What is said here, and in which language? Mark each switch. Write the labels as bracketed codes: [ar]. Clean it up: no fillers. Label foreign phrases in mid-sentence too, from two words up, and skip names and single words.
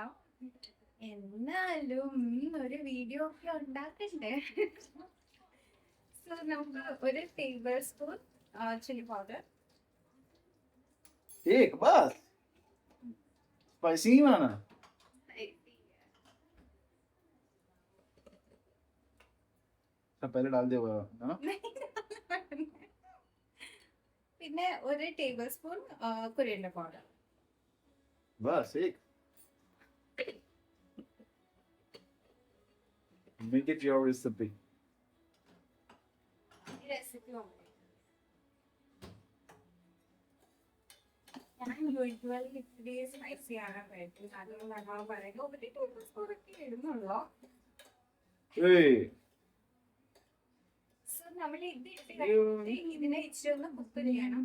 [ml] എന്നാലും ഒരു വീഡിയോ ഒക്കെ ഉണ്ടാക്കണ്ടേ. സോ നമുക്ക് ഒരു [en] table spoon chilli powder. [hi] एक बस स्पाइसी ही बनाना सब पहले डाल दिया हुआ है ना। [ml] പിന്നെ ഒരു [en] table spoon coriander powder. [hi] बस एक [en] make it your recipe. [ml] റെസിപ്പി ഞാൻ യൂഷ്വലി ഇത്തിരി സ്പൈസി ആണ് കഴിക്കുന്നത്. അതുകൊണ്ട് നമ്മൾ പറയുമ്പോൾ ഒരു [en] table spoon [ml] ഒക്കെ ഇടുന്നുള്ളൂ. [en] Hey, [ml] സോ നമ്മൾ ഇത് ഇട്ട് കഴിഞ്ഞിട്ട് ഇതിനെ ഇച്ചിരി ഒന്ന് കുക്ക് ചെയ്യണം.